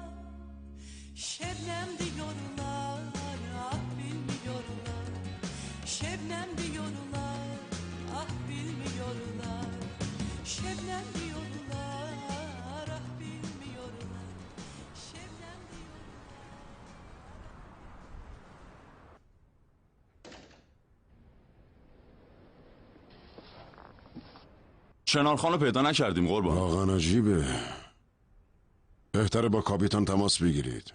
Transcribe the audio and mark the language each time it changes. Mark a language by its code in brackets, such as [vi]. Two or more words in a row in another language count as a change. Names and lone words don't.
[tr] Şebnem diyorlar, ah bilmiyorlar. Şebnem diyorlar, ah bilmiyorlar. Şebnem diyorlar, ah bilmiyorlar. Şebnem [fa] شنار خانو پیدا نکردیم قربان. واقعا عجیبه. بهتره با کاپیتان تماس بگیرید.